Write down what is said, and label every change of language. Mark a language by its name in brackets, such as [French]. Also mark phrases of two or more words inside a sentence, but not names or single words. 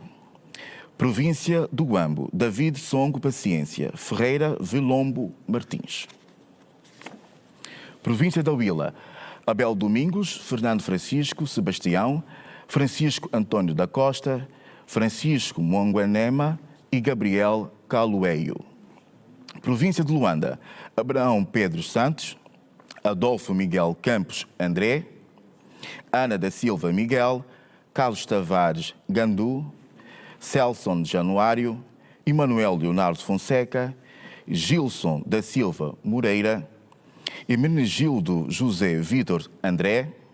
[Portuguese] Província do Guambo, David Songo Paciência, Ferreira Vilombo Martins. Província da Huila, Abel Domingos, Fernando Francisco Sebastião, Francisco Antônio da Costa, Francisco Monguanema e Gabriel Calueio. Província de Luanda, Abraão Pedro Santos, Adolfo Miguel Campos André, Ana da Silva Miguel, Carlos Tavares Gandu, Celson Januário, Emanuel Leonardo Fonseca, Gilson da Silva Moreira, Hermenegildo José Vítor André,